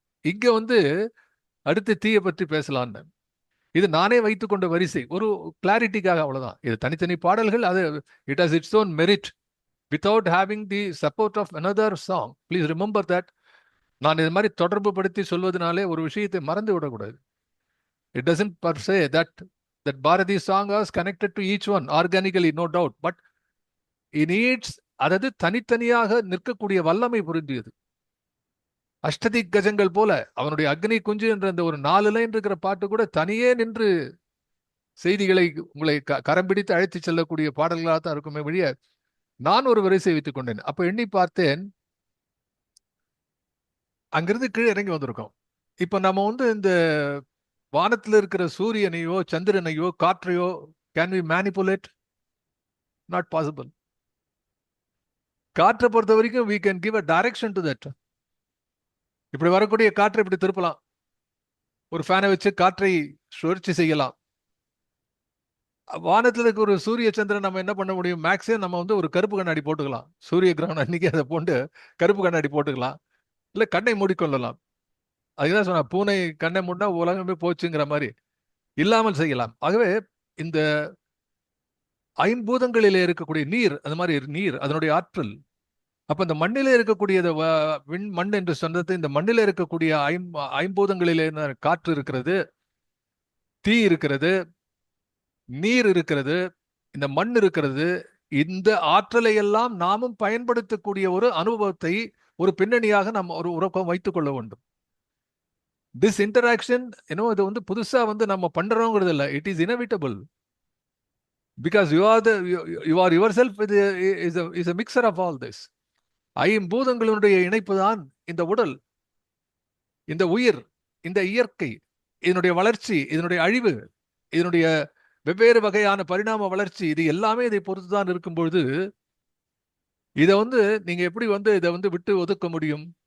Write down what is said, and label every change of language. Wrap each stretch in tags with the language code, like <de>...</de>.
<ta>இங்க அடுத்து தீயை பற்றி பேசலான்னு இது நானே வைத்துக் கொண்ட வரிசை, ஒரு கிளாரிட்டிக்காக, அவ்வளவுதான். இது தனித்தனி பாடல்கள், அது</ta> <en>It has its own merit without having the support of another song. Please remember that.</en> <ta>நான் இது மாதிரி தொடர்பு படுத்தி சொல்வதனாலே ஒரு விஷயத்தை மறந்து விடக்கூடாது.</ta> <en>It doesn't per se that Bharati's song was connected to each one organically, no doubt, but it needs,</en> <ta>அதாவது தனித்தனியாக நிற்கக்கூடிய வல்லமை புரிந்தியது. அஷ்டதிக் கஜங்கள் போல அவனுடைய அக்னி குஞ்சு என்ற அந்த ஒரு 4 லைன் இருக்கிற பாட்டு கூட தனியே நின்று செய்திகளை உங்களை கரம் பிடித்து அழைத்து செல்லக்கூடிய பாடல்களாக தான் இருக்குமே வழிய, நான் ஒரு வரிசை வைத்துக் கொண்டேன். அப்ப எண்ணி பார்த்தேன், அங்கிருந்து கீழே இறங்கி வந்திருக்கோம். இப்ப நம்ம இந்த வானத்தில் இருக்கிற சூரியனையோ சந்திரனையோ காற்றையோ</ta> <en>Can we manipulate? Not possible.</en> <ta>காற்றை பொறுத்த வரைக்கும்</ta> <en>we can give a direction to that.</en> <ta>இப்படி வரக்கூடிய காற்றை இப்படி திருப்பலாம், ஒரு ஃபேனை வச்சு காற்றை சுழற்சி செய்யலாம். வானத்தில் இருக்க ஒரு சூரிய சந்திரன் நம்ம என்ன பண்ண முடியும்? மேக்ஸிமம் நம்ம ஒரு கருப்பு கண்ணாடி போட்டுக்கலாம். சூரிய கிரகணம் அன்னைக்கு அதை போட்டு கருப்பு கண்ணாடி போட்டுக்கலாம், இல்லை கண்ணை மூடிக்கொள்ளலாம். அதுதான் சொன்ன, பூனை கண்ணை மூடினா உலகமே போச்சுங்கிற மாதிரி இல்லாமல் செய்யலாம். ஆகவே இந்த ஐம்பூதங்களிலே இருக்கக்கூடிய நீர், அந்த மாதிரி நீர் அதனுடைய ஆற்றல். அப்ப இந்த மண்ணிலே இருக்கக்கூடிய மண் என்று சொன்னது, இந்த மண்ணிலே இருக்கக்கூடிய ஐம்பூதங்களிலே காற்று இருக்கிறது, தீ இருக்கிறது, நீர் இருக்கிறது, இந்த மண் இருக்கிறது. இந்த ஆற்றலை எல்லாம் நாமும் பயன்படுத்தக்கூடிய ஒரு அனுபவத்தை ஒரு பின்னணியாக நாம் ஒரு உறக்கம் வைத்துக் கொள்ள வேண்டும்.</ta> <en>this interaction</en> <ta>இது வந்து புதுசா வந்து நம்ம பண்றோங்கிறது இல்லை.</ta> <en>It is inevitable. Because you are yourself is a mixer of all this.</en> <ta>ஐம்பூதங்களுடைய இணைப்பு தான் இந்த உடல், இந்த உயிர், இந்த இயற்கை, இதனுடைய வளர்ச்சி, இதனுடைய அழிவு, இதனுடைய வெவ்வேறு வகையான பரிணாம வளர்ச்சி, இது எல்லாமே இதை பொறுத்துதான் இருக்கும்பொழுது இதை வந்து நீங்க எப்படி வந்து இதை வந்து விட்டு ஒதுக்க முடியும்?</ta>